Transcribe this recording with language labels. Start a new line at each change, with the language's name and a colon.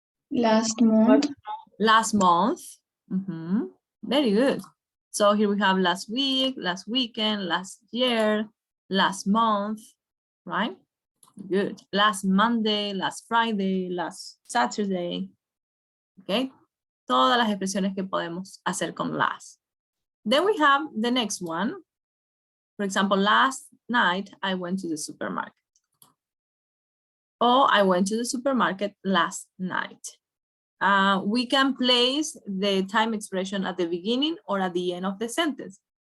English: Last month. Last month, very good. So here we have last week, last weekend, last year, last month, right? Good. Last Monday, last Friday, last Saturday. Okay.
Spanish: Todas las expresiones que podemos hacer con last.
English: Then we have the next one. For example, last night I went to the supermarket. Or I went to the supermarket last night. We can place the time expression at the beginning or at the end of the sentence.